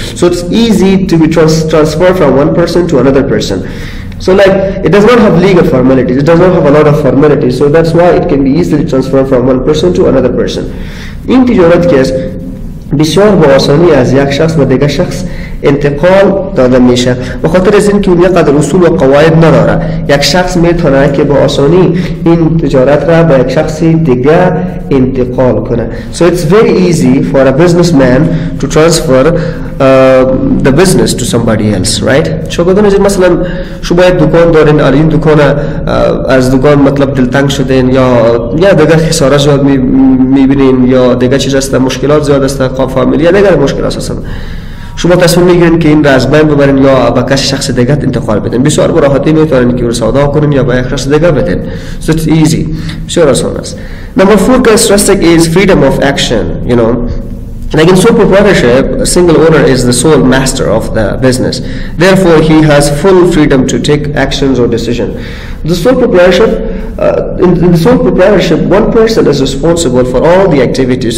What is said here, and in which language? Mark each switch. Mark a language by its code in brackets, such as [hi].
[en] So it's easy to be transferred from one person to another person. So like it does not have legal formalities. It does not have a lot of formalities. So that's why it can be easily transferred from one person to another person. [fa] In تجارت که بسیار با آسانی از یک شخص و دیگر شخص انتقال داده میشه به خاطر از اینکه اون یک قدر اصول و قواعد نداره. یک شخص میتونه که با آسانی این تجارت را به یک شخص دیگر انتقال کنه. [en] So it's very easy for a businessman to transfer the business to somebody else, right? [fa] شما بدونید مثلا شما یک دکان دارین، این دکان از دکان مطلب دلتنگ شدین یا دیگر خسارت زیاد میبینین یا دیگر چیز است، مشکلات زیاد است، فامیلی یا دیگر مشکلات هستن. شما تصمیم میگیرین که این را از بین ببرین یا با کسی شخص دیگه انتقال بدین. بسیار به راحتی میتونین که رو سودا کنین یا با یک شخص دیگه بدین. [en] So it's easy. [fa] بسیار آسان است. [en] Number 4 characteristic is freedom of action. You know, like in sole proprietorship, a single owner is the sole master of the business. Therefore, he has full freedom to take actions or decision. The sole proprietorship, in the sole proprietorship, one person is responsible for all the activities.